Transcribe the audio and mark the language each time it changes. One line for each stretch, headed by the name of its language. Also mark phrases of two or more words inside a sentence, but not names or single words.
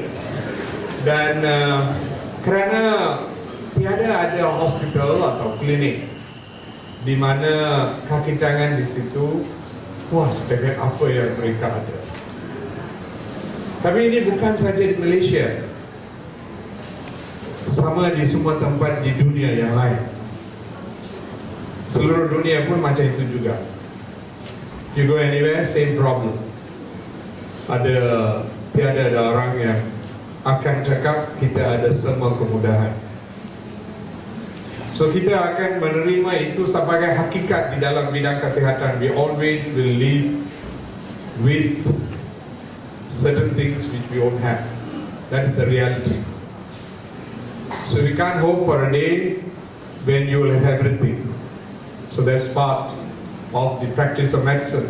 Malay: Dan kerana tiada ada hospital atau klinik di mana kaki tangan di situ puas dengan apa yang mereka ada. Tapi ini bukan saja di Malaysia, sama di semua tempat di dunia yang lain. Seluruh dunia pun macam itu juga.
English: If you go anywhere, same problem.
Malay: Tiada ada orang yang akan cakap kita ada semua kemudahan. So kita akan menerima itu sebagai hakikat di dalam bidang kesihatan.
English: We always will live with certain things which we won't have. That is the reality. So we can't hope for a day when you will have everything. So that's part of the practice of medicine.